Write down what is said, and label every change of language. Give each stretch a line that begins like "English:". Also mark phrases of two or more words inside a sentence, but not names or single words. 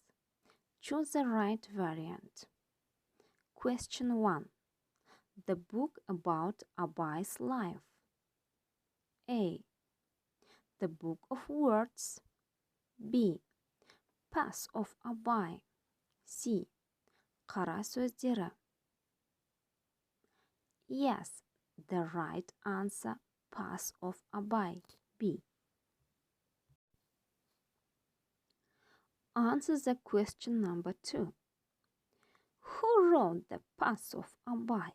English: Choose the right variant. Question 1. The book about Abay's life. A. The book of words. B. Path of Abay. C. Қара сөздері. Yes, the right answer, Path of Abay, B. Answer the question number 2. Who wrote the Path of Abay?